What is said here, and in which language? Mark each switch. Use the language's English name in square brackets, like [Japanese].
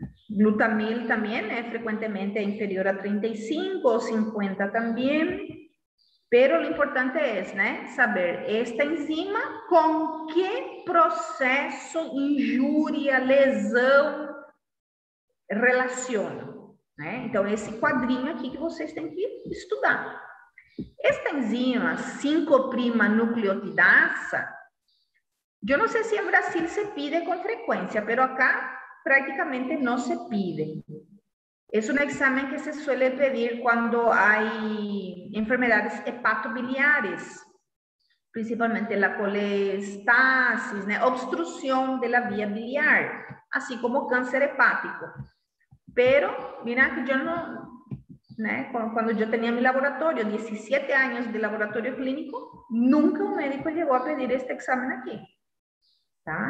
[Portuguese] Glutamil também frecuentemente inferior a 35 ou 50 também. [Spanish] Pero lo importante es, ¿no?, saber esta enzima con qué proceso, injúria, lesão relaciona, né? [Portuguese] Então, esse quadrinho aqui que vocês têm que estudar. Esta enzima 5'-nucleotidasa, eu não sei se em Brasil se pide com frequência, [Spanish] pero acá prácticamente no se pide. Es un examen que se suele pedir cuando hay enfermedades hepatobiliares, principalmente la colestasis, ¿no?, obstrucción de la vía biliar, así como cáncer hepático. Pero, mira que yo no, ¿no?, cuando yo tenía mi laboratorio, 17 años de laboratorio clínico, nunca un médico llegó a pedir este examen aquí. ¿Tá?